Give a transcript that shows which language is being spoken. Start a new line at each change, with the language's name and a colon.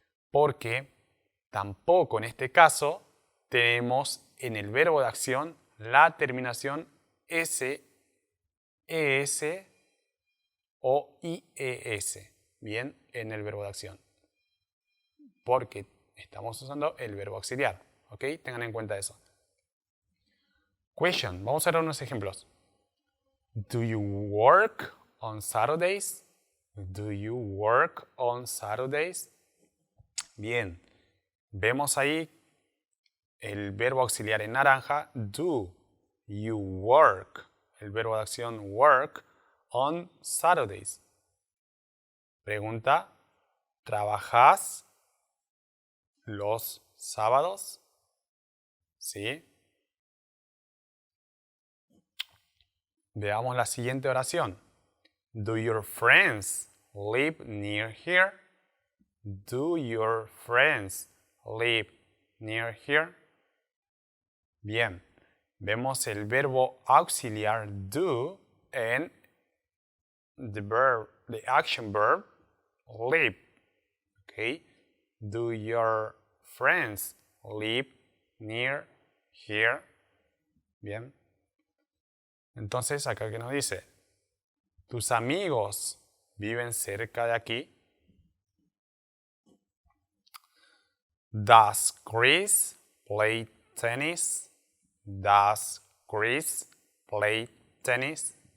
Spanish: Porque tampoco en este caso tenemos en el verbo de acción la terminación S, ES o IES, bien, en el verbo de acción. Porque estamos usando el verbo auxiliar, ¿ok? Tengan en cuenta eso. Question, vamos a ver unos ejemplos.
English: Do you work on Saturdays? Do you work on Saturdays?
Spanish: Bien, vemos ahí el verbo auxiliar en naranja,
English: do you work,
Spanish: el verbo de acción work,
English: on Saturdays.
Spanish: Pregunta, ¿trabajas los sábados? ¿Sí? Veamos la siguiente oración.
English: Do your friends live near here? Do your friends live near here?
Spanish: Bien, vemos el verbo auxiliar do en
English: the action verb live. Okay? Do your friends live near here?
Spanish: Bien. Entonces, acá que nos dice, ¿tus amigos viven cerca de aquí?
English: Does Chris play tennis? Does Chris play tennis?